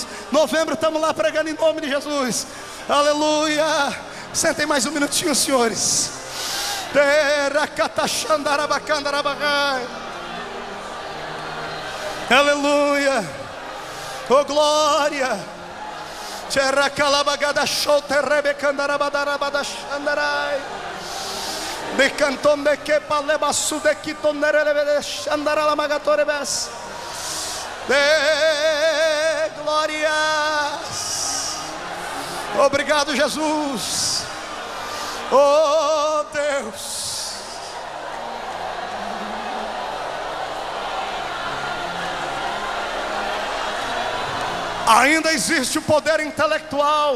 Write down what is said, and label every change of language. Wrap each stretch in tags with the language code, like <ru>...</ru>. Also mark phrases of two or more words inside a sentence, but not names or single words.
<pt>Novembro estamos lá pregando em nome de Jesus. Aleluia. Sentem mais um minutinho, senhores. Aleluia. Oh glória. De canton de que paleba su de quitonere andara la magatore bes. De glórias. Obrigado, Jesus. Oh Deus. Ainda existe o poder intelectual.</pt>